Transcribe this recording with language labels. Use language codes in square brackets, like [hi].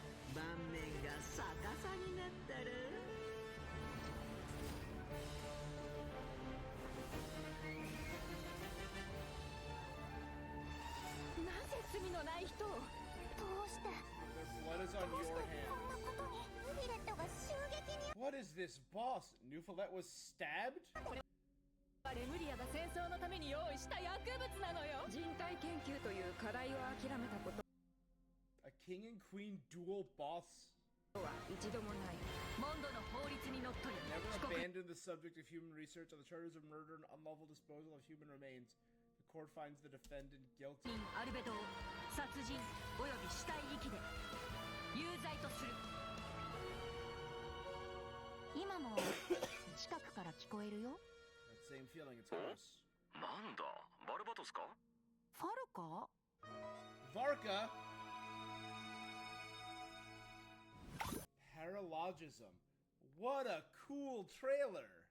[ja] なぜ罪のない人をどうして [en] Their blood is on your hands. What is this boss? Nufilette was stabbed? [ja] レムリアが戦争のために用意した薬物なのよ人体研究という課題を諦めたこと [en] A king and queen dual boss? [ja] は一度もないモンドの法律にのっとり [en] Never abandoned the subject of human research on the charters of murder and unlawful disposal of human remains. The court finds the defendant guilty. [ja] アルベドを殺人および死体遺棄で有罪とする今も近くから聞こえるよ [en] That same feeling, it's close. [ja] なんだ、バルバトスか？ファルか [en] Varka? Paralogism. What a cool trailer!